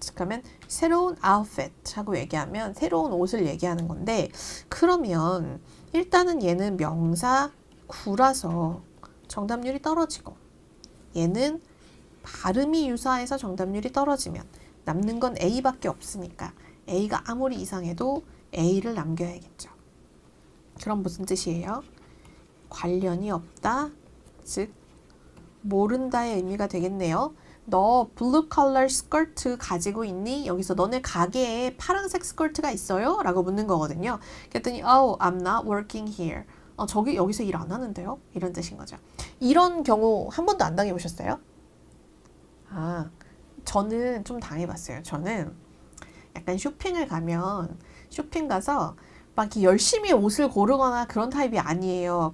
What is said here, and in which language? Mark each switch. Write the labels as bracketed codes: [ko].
[ko] 그러면 새로운 outfit 하고 얘기하면 새로운 옷을 얘기하는 건데 그러면 일단은 얘는 명사 구라서 정답률이 떨어지고 얘는 발음이 유사해서 정답률이 떨어지면 남는 건 A밖에 없으니까 A가 아무리 이상해도 A를 남겨야겠죠. 그럼 무슨 뜻이에요? 관련이 없다, 즉 모른다의 의미가 되겠네요. 너 블루 컬러 스커트 가지고 있니? 여기서 너네 가게에 파란색 스커트가 있어요? 라고 묻는 거거든요. 그랬더니 [en] Oh, I'm not working here. [ko] 저기 여기서 일 안 하는데요? 이런 뜻인 거죠. 이런 경우 한 번도 안 당해보셨어요? 저는 좀 당해봤어요. 저는 약간 쇼핑을 가면 쇼핑 가서 막 이렇게 열심히 옷을 고르거나 그런 타입이 아니에요.